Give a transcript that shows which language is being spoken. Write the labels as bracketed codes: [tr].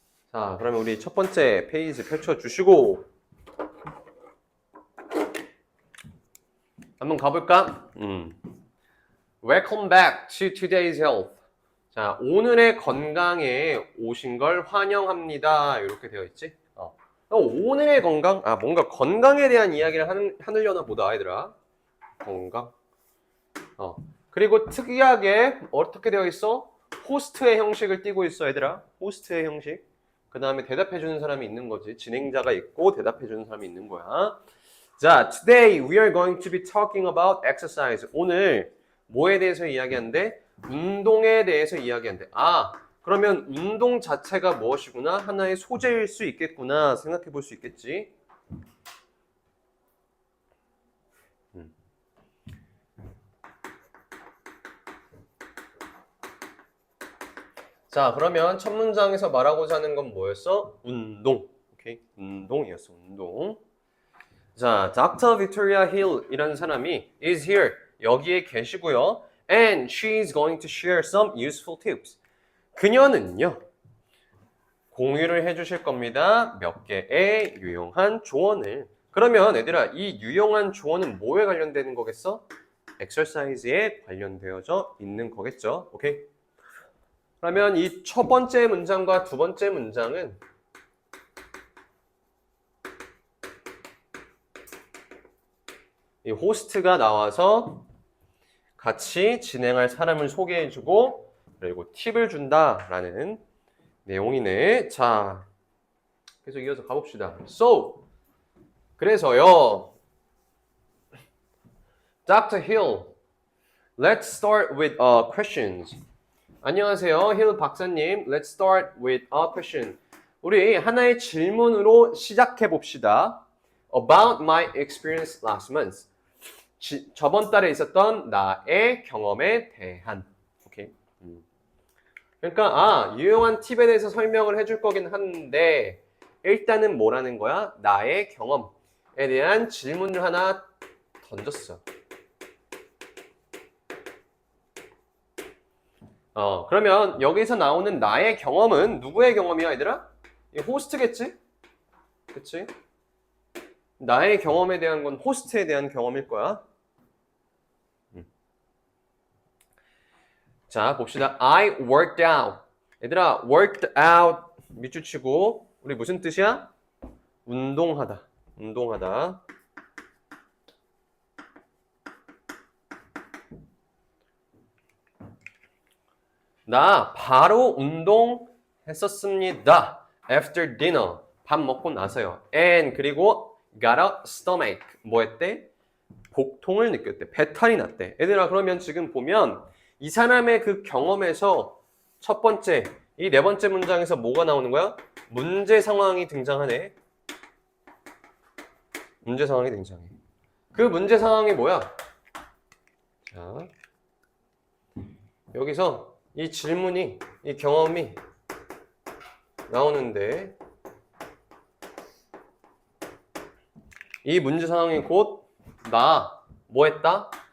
[ko] 자, 그러면 우리 첫 번째 페이지 펼쳐주시고 한번 가볼까? [en] Welcome back to today's health. [ko] 자, 오늘의 건강에 오신 걸 환영합니다. 이렇게 되어 있지? 오늘의 건강? 뭔가 건강에 대한 이야기를 하려나 보다, 얘들아. 건강. 그리고 특이하게 어떻게 되어 있어? 호스트의 형식을 띠고 있어, 얘들아. 호스트의 형식. 그 다음에 대답해주는 사람이 있는 거지. 진행자가 있고 대답해주는 사람이 있는 거야. [en] 자, today we are going to be talking about exercise. [ko] 오늘 뭐에 대해서 이야기하는데? 운동에 대해서 이야기한대. 그러면 운동 자체가 무엇이구나? 하나의 소재일 수 있겠구나 생각해 볼 수 있겠지. 자, 그러면 첫 문장에서 말하고자 하는 건 뭐였어? 운동. 오케이? 운동이었어. 운동. 자, Dr. Victoria Hill 이라는 사람이 [en] is here. [ko] 여기에 계시고요. [en] And she's going to share some useful tips. [ko] 그녀는요. 공유를 해주실 겁니다. 몇 개의 유용한 조언을. 그러면 얘들아 이 유용한 조언은 뭐에 관련되는 거겠어? exercise에 관련되어져 있는 거겠죠. 오케이? 그러면 이 첫 번째 문장과 두 번째 문장은 이 호스트가 나와서 같이 진행할 사람을 소개해주고 그리고 팁을 준다라는 내용이네. 자, 계속 이어서 가봅시다. So, 그래서요. [en] Dr. Hill, let's start with questions. [ko] 안녕하세요, 힐 박사님. [en] Let's start with a question. [ko] 우리 하나의 질문으로 시작해 봅시다. [en] About my experience last month. [ko] 저번 달에 있었던 나의 경험에 대한. 오케이. 그러니까 유용한 팁에 대해서 설명을 해줄 거긴 한데 일단은 뭐라는 거야? 나의 경험에 대한 질문을 하나 던졌어. 그러면 여기서 나오는 나의 경험은 누구의 경험이야, 얘들아? 이 호스트겠지? 그치? 나의 경험에 대한 건 호스트에 대한 경험일 거야. [en] 자, 봅시다. I worked out. [ko] 얘들아, [en] worked out [ko] 밑줄 치고 우리 무슨 뜻이야? 운동하다. 운동하다. 나 바로 운동했었습니다. [en] After dinner. [ko] 밥 먹고 나서요. [en] And 그리고 got a stomach. [ko] 뭐 했대? 복통을 느꼈대. 배탈이 났대. 얘들아, 그러면 지금 보면 이 사람의 그 경험에서 첫 번째, 이 네 번째 문장에서 뭐가 나오는 거야? 문제 상황이 등장하네. 문제 상황이 등장해. 그 문제 상황이 뭐야? 자, 여기서 이 질문이, 이 경험이 나오는데 이 문제 상황이 곧 나 뭐 했다?